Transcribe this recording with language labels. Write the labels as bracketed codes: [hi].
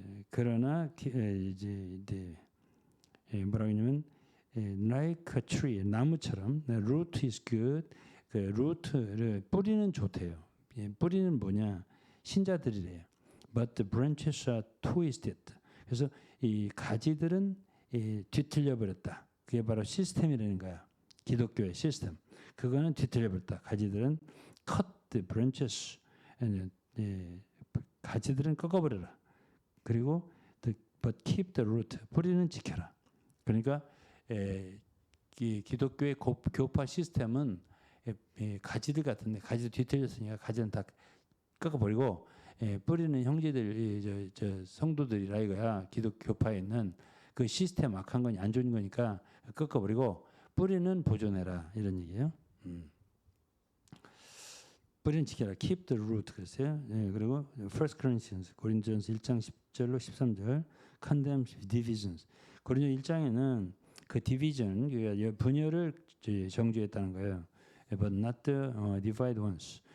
[ko] 그러나 이제 뭐라고 하냐면 [en] like a tree 나무처럼 root is good. [ko] 그 루트를 뿌리는 좋대요. 뿌리는 뭐냐? 신자들이래요. [en] But the branches are twisted. [ko] 그래서 이 가지들은 뒤틀려 버렸다. 그게 바로 시스템이라는 거야. 기독교의 시스템. 그거는 뒤틀려 버렸다. 가지들은 [en] cut the branches. [ko] 가지들은 꺾어버려라. 그리고 [en] but keep the root. [ko] 뿌리는 지켜라. 그러니까 기독교의 교파 시스템은 가지들 같은데 가지들 뒤틀렸으니까 가지는 다 꺾어버리고 뿌리는 형제들 저 성도들이라 이거야. 기독교파에 있는 그 시스템 악한 건 안 좋은 거니까 꺾어버리고 뿌리는 보존해라 이런 얘기예요. 뿌리는 지켜라. [en] Keep the root [ko] 그랬어요. 그리고 1 Corinthians 고린도전서 1장 10절로 13절 [en] condemn divisions. [ko] 고린도 1장에는 그 division 분열을 정죄했다는 거예요. [en] But not the divided ones.